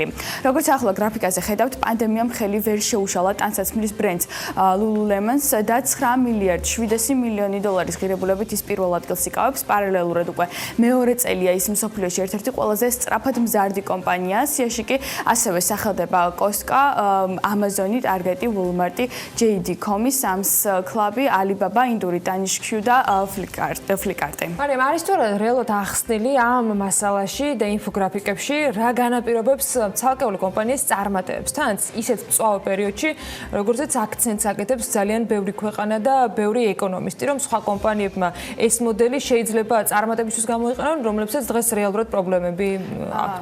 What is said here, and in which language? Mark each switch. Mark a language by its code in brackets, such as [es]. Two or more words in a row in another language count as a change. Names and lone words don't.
[ka] როგორც ახლა გრაფიკაზე ხედავთ, პანდემიამ ხელი ვერ შეუშალა ტანსაცმლის ბრენდს Lululemon's და 9 მილიარდ 700 მილიონი დოლარის ღირებულებით ის პირველ ადგილს იკავებს. პარალელურად უკვე მეორე წელია ის მსოფლიოში ერთ-ერთი ყველაზე სწრაფად მზარდი კომპანია. სიაში კი ასევე სახელდება Costco, Amazon, Target, Walmart, JD.com, Sam's Club, Alibaba, ინდური Tanishq და Flipkart. მარიამ, არის თუ არა რეალურად ახსნილი ამ მასალაში და ინფოგრაფიკებში რა განაპირობებს ცალკეული კომპანიის წარმატებებს? თან ისეთ მწვავე პერიოდში, როგორცაც აქცენტს აკეთებს ძალიან ბევრი ქვეყანა და ბევრი ეკონომისტი, რომ სხვა კომპანიებმა ეს მოდელი შეიძლება წარმატებისთვის გამოიყენონ, რომლებსაც დღეს რეალურად პრობლემები აქვთ.